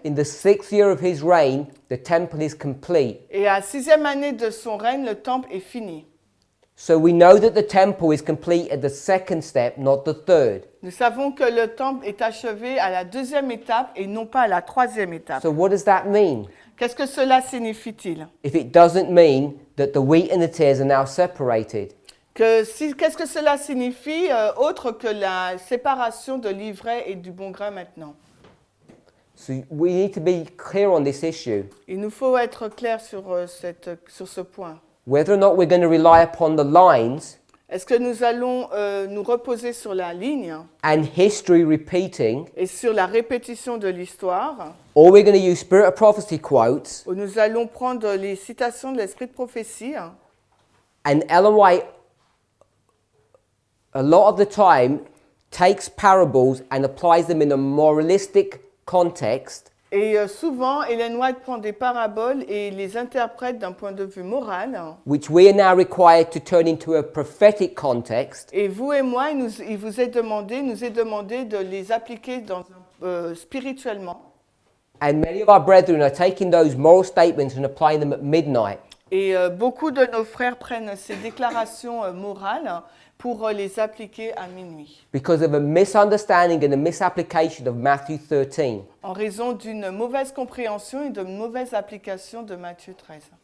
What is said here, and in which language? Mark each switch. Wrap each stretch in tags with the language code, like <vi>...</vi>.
<en>in the 6th year of his reign, the temple is complete.</en> <fr>et à 6e année de son règne, le temple est fini.</fr> <en>So we know that the temple is complete at the second step, not the third.</en> <fr>Nous savons que le temple est achevé à la 2e étape et non pas à la 3e étape.</fr> <en>So what does that mean?</en> <fr>Qu'est-ce que cela signifie-t-il?</fr> <en>If it doesn't mean that the wheat and the tares are now separated.</en> <fr>Qu'est-ce que cela signifie autre que la séparation de l'ivraie et du bon grain maintenant?</fr> <en>So we need to be clear on this issue.</en> <fr>Il nous faut être clair sur ce point.</fr> <en>Whether or not we're going to rely upon the lines</en> <fr>Est-ce que nous allons nous reposer sur la ligne</fr> <en>and history repeating,</en> <fr>et sur la répétition de l'histoire,</fr> <en>or we're going to use Spirit of Prophecy quotes,</en> <fr>où nous allons prendre les citations de l'esprit de prophétie,</fr> <en>and Ellen White, a lot of the time, takes parables and applies them in a moralistic context,</en> <fr>et souvent Ellen White prend des paraboles et les interprète d'un point de vue moral,</fr> <en>which we are now required to turn into a prophetic context,</en> <fr>et vous et moi, il nous est demandé de les appliquer spirituellement.</fr> <en>and many of our brethren are taking those moral statements and applying them at midnight.</en> <fr>Et beaucoup de nos frères prennent ces déclarations morales pour les appliquer à minuit,</fr> <en>Because of a misunderstanding and a misapplication of Matthew 13.</en> <fr>en raison d'une mauvaise compréhension et d'une mauvaise application de Matthieu 13.</fr>